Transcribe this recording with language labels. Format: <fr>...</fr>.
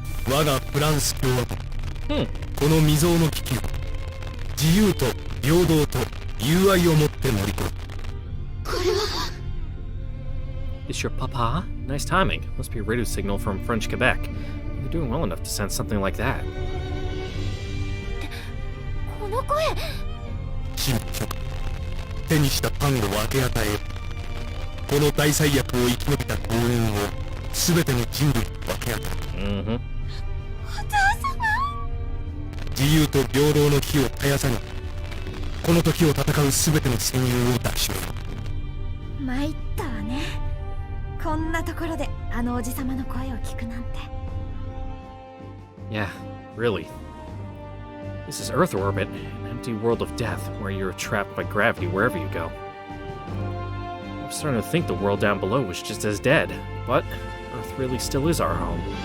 <ja>我がフランス共和国、この未曾有の危機を自由と平等と友愛をもって乗り越え。</ja> <en>Is your papa? Nice timing. Must be a radio signal from French Quebec. You're doing well enough to sense something like that.</en> <ja>この声。神父、手にしたパンを分け与えよ。この大災厄を生き延びた幸運を全ての人類に分け与え。 Mm-hmm. 自由と平等の火を絶やさに、この時を戦う全ての戦友を抱きしめよ。参ったわね。こんなところであのおじさまの声を聞くなんて。</ja> <en>Yeah, really. This is Earth orbit, an empty world of death where you're trapped by gravity wherever you go. I'm starting to think the world down below was just as dead, but Earth really still is our home.</en>